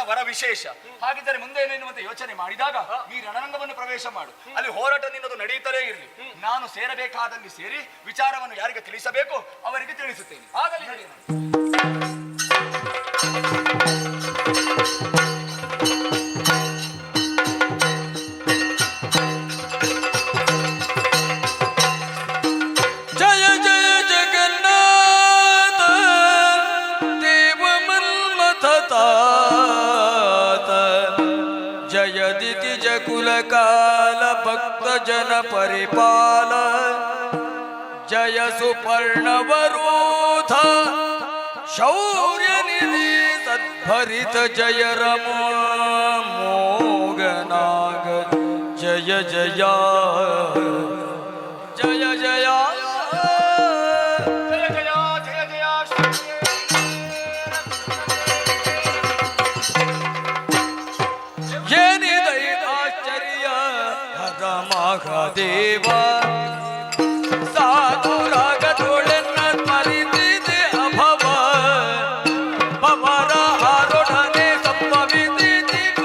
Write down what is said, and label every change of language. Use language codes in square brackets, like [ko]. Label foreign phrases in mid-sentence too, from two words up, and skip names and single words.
[kn] ವಿಶೇಷ. ಹಾಗಿದ್ದರೆ ಮುಂದೆ ಏನೆನ್ನುವಂತೆ ಯೋಚನೆ ಮಾಡಿದಾಗ ಈ ರಣರಂಗವನ್ನು ಪ್ರವೇಶ ಮಾಡು. ಅಲ್ಲಿ ಹೋರಾಟ ನಿನ್ನದು ನಡೆಯುತ್ತಲೇ ಇರಲಿ. ನಾನು ಸೇರಬೇಕಾದಲ್ಲಿ ಸೇರಿ ವಿಚಾರವನ್ನು ಯಾರಿಗೆ ತಿಳಿಸಬೇಕು ಅವರಿಗೆ ತಿಳಿಸುತ್ತೇನೆ. ಆಗಲಿ ನಡೆಯೋಣ. [sa] जय जय जगन्नाथ देव मन्मथतात जय दितिज कुलकाल भक्त जन परिपाल जय सुपर्णवरोध शौर्य निधि सद्भरित जय मोगनाग जय जया जय जया [kn] ಜಯ ಜಯ ಜಯ ಜಯ ಏನಿದೈ ಆಶ್ಚರ್ಯ ಹರ ಮಹಾದೇವ ಸಾಧುರಾಗದೊಳೆನ್ನ ಸ್ಮರಿಸಿದೆ ಅಭವ ಪವರ ಆರೊಡನೆ ಸಂಭವಿಸಿದೆ